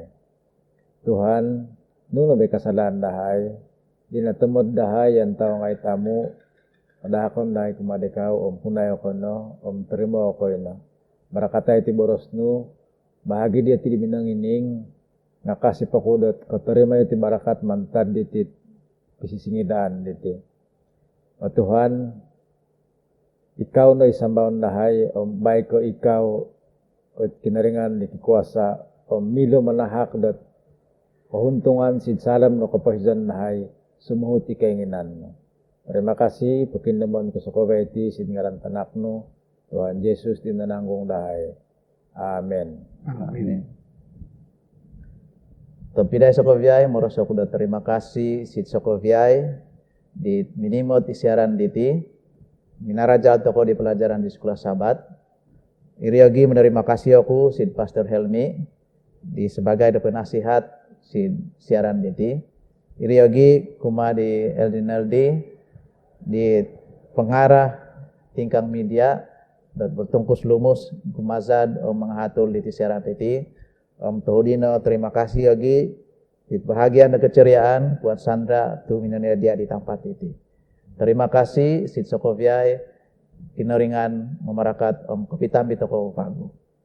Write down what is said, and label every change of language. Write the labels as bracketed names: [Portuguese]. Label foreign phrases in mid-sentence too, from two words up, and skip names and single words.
[Central Dusun] Tuhan nuno be kasalan dahay dinatemod dahay ang tao nga itamu padahakon dahi kumadikaw punay ako no terima ako no barakatay ti borosno bahagi dia ti binangining nakasip ako dot katerima ti barakat mantad diti pisisingidaan diti o Tuhan ikaw no isambaon dahay bay ko ikaw o kinaringan di kuasa milo manahak dot kahuntungan sid salam no kapahizan dahay sumuhut ikainginan no. [Malay] Terima kasih [Central Dusun] pekindaman ko sa koveti singaran tanakno Tuhan Yesus dinananggong dahay. Amen. Amen. Tempidai sokoviai moros aku dah [Malay] terima kasih [Central Dusun] sit sokoviai di minimot isiaran diti minarajal toko di [Malay] pelajaran di sekolah sabat. [Central Dusun] Iriagi [Malay] menerima kasih [Central Dusun] aku sit Pastor Helmi di [Malay] sebagai penasihat [Central Dusun] sit siaran diti. Iriagi kuma di LDNLD di pengarah tingkang [Malay] media dan bertungkus lumus [Central Dusun] kumazad menghatul di siaran titi Tuhudino [Malay] terima kasih lagi di bahagian dan keceriaan buat [Central Dusun] Sandra tu minannya dia di tempat titi [Malay] terima kasih [Central Dusun] sit sokoviai kinaringan mamarakat om kapitambi toko pago.